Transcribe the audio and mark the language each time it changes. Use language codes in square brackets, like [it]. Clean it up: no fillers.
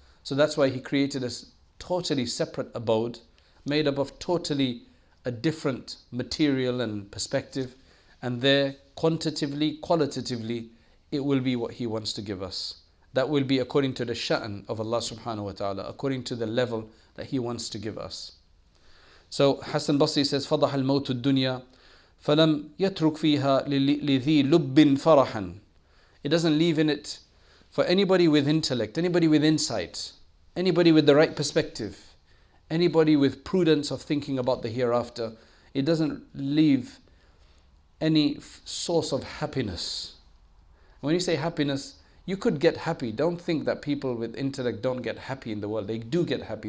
[en] So that's why He created a totally separate abode, made up of totally a different material and perspective, and there, quantitatively, qualitatively, it will be what He wants to give us. That will be according to the sha'n of Allah subhanahu wa ta'ala, according to the level that He wants to give us. So Hassan Basri says, [ar] فَضَحَ الْمَوْتُ الدُّنْيَا فَلَمْ يَتْرُكْ فِيهَا لِذِي لُبٍّ فَرَحًا. [en] It doesn't leave in it for anybody with intellect, anybody with insight, anybody with the right perspective, anybody with prudence of thinking about the hereafter. It doesn't leave any source of happiness. When you say happiness, you could get happy. Don't think that people with intellect don't get happy in the world. They do get happy.